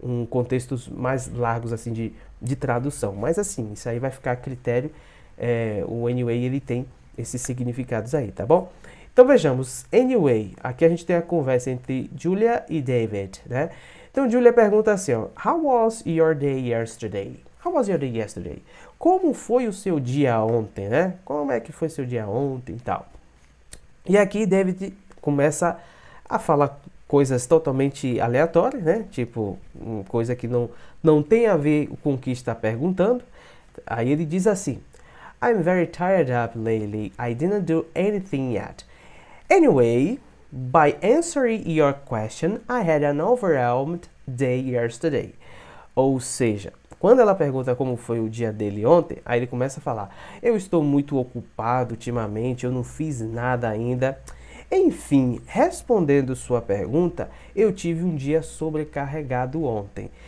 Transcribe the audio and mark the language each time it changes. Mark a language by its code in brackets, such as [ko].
[pt] Contextos mais largos, assim, de tradução. Mas, assim, isso aí vai ficar a critério. O anyway, ele tem esses significados aí, tá bom? Então, vejamos. Anyway, aqui a gente tem a conversa entre Julia e David, né? Então, Julia pergunta assim, ó. [en] How was your day yesterday? How was your day yesterday? [pt] Como foi o seu dia ontem, né? Como é que foi seu dia ontem e tal? E aqui David começa a falar coisas totalmente aleatórias, né? Tipo, coisa que não tem a ver com o que está perguntando. [en] Aí ele diz assim, I'm very tired up lately. I didn't do anything yet. Anyway, by answering your question, I had an overwhelmed day yesterday. [pt] Ou seja, quando ela pergunta como foi o dia dele ontem, aí ele começa a falar, eu estou muito ocupado ultimamente, eu não fiz nada ainda. Enfim, respondendo sua pergunta, eu tive um dia sobrecarregado ontem.